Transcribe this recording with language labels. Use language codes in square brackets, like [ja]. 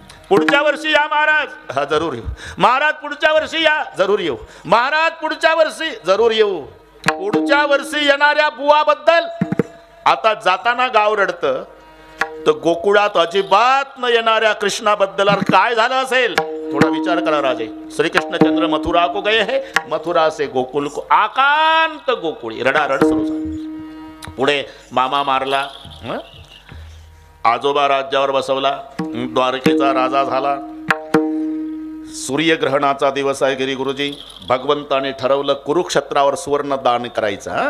[mr] पुढच्या वर्षी या महाराज. हा जरूर येऊ महाराज. पुढच्या वर्षी या जरूर येऊ महाराज. पुढच्या वर्षी जरूर येऊ. पुढच्या वर्षी येणाऱ्या बुवाबद्दल आता जाताना गाव रडतं, तर गोकुळात अजिबात न येणाऱ्या कृष्णाबद्दल काय झालं असेल थोडा विचार करा राजे. [hi] श्रीकृष्णचंद्र मथुरा को गए है, मथुरा से गोकुल को. [mr] आकांत गोकुळी रडारड सुरू झाली. पुढे मामा मारला, आजोबा राज्यावर बसवला, द्वारकेचा राजा झाला. सूर्यग्रहणाचा दिवस आहे गिरी गुरुजी. भगवंताने ठरवलं कुरुक्षेत्रावर सुवर्ण दान करायचं.